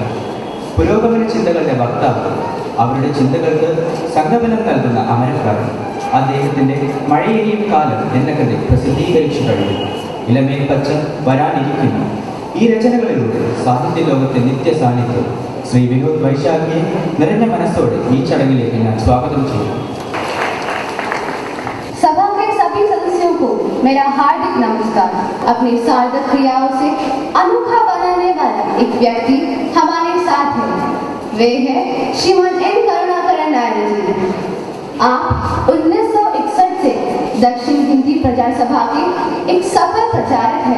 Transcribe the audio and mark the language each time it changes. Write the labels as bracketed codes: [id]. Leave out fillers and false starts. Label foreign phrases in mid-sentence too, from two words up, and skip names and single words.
[ml] പുരോഗമന ചിന്തകളുടെ വക്താവ്, അവരുടെ ചിന്തകൾക്ക് സംഗമനം നൽകുന്ന അമരക്കാരൻ. അദ്ദേഹത്തിന്റെ മഴയെയും കാലം എന്ന കൃതി പ്രസിദ്ധീകരിച്ചു കഴിഞ്ഞു. ഇളമേൽ പച്ച വരാനിരിക്കുന്നു. ഈ രചനകളിലൂടെ സാഹിത്യ ലോകത്തെ നിത്യ സാന്നിധ്യം ശ്രീ വിനോദ് വൈശാഖിയെ നിറഞ്ഞ മനസ്സോടെ ഈ ചടങ്ങിലേക്ക് ഞാൻ സ്വാഗതം ചെയ്യുന്നു. [hi] सभा के सभी सदस्यों को मेरा हार्दिक नमस्कार। अपनी सार्थक क्रियाओं से अनोखा बनाने वाला एक व्यक्ति हमारे साथ है। वे हैं श्रीमन एन करुणाकरण नायडू जी। आप 1961 से दक्षिण हिंदी प्रचार सभा के एक सफल प्रचारक हैं।